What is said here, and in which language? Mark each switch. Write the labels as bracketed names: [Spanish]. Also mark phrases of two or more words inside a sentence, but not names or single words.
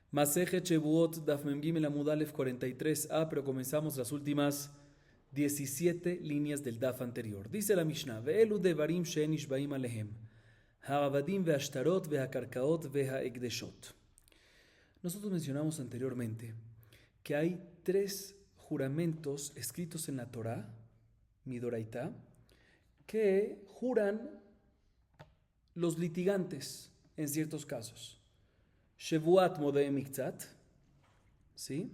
[Hebrew] מסכת שבועות דף מ"ג עמוד א [Spanish] 43a, pero comenzamos las últimas 17 líneas del Daf anterior. Dice la Mishnah: [Hebrew] ואלו דברים שאין נשבעין עליהן, העבדים והשטרות והקרקעות וההקדשות. [Spanish] Nosotros mencionamos anteriormente que hay 3 juramentos escritos en la Torah, Midoraita, que juran los litigantes en ciertos casos. [Hebrew] שבועת מודה במקצת, [Spanish] ¿sí?